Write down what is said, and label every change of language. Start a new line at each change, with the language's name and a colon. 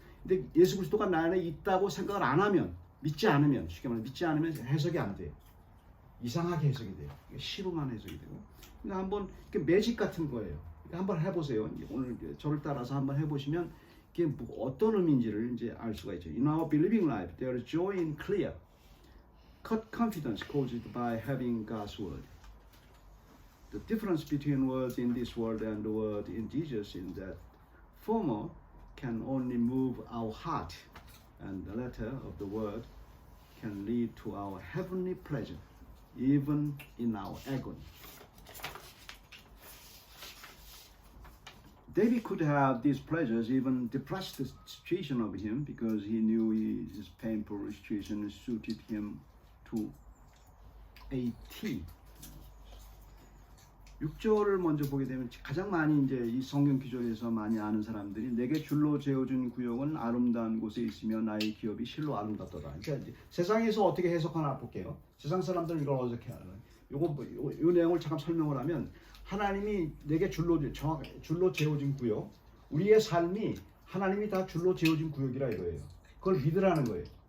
Korean: 근데 예수 그리스도가 나 안에 있다고 생각을 안 하면, 쉽게 말하면 해석이 안 돼요. 이상하게 해석이 돼요. 시로만 해석이 되고. 그러니까 한번 매직 같은 거예요. 한번 해보세요. 오늘 저를 따라서 한번 해보시면 이게 어떤 의미인지를 이제 알 수가 있죠.
English: In our believing life, there is joy in clear, cut confidence caused by having God's word. The difference between words in this world and the word in Jesus is that former can only move our heart, and the latter of the word can lead to our heavenly pleasure, even in our agony. David could have these pleasures even depressed the situation of him, because he knew his painful situation suited him to a T.
Korean: 6절을 먼저 보게 되면 가장 많이 이제 이 성경 기존에서 많이 아는 사람들이, 내게 줄로 재어준 구역은 아름다운 곳에 있으며 나의 기업이 실로 아름답도다. 그러니까 이제 세상에서 어떻게 해석하나 볼게요. 세상 사람들은 이걸 어떻게 하나? 요 내용을 잠깐 설명을 하면, 하나님이 내게 줄로 재어진 구역, 우리의 삶이 하나님이 다 줄로 재어진 구역이라 이거예요. 그걸 믿으라는 거예요.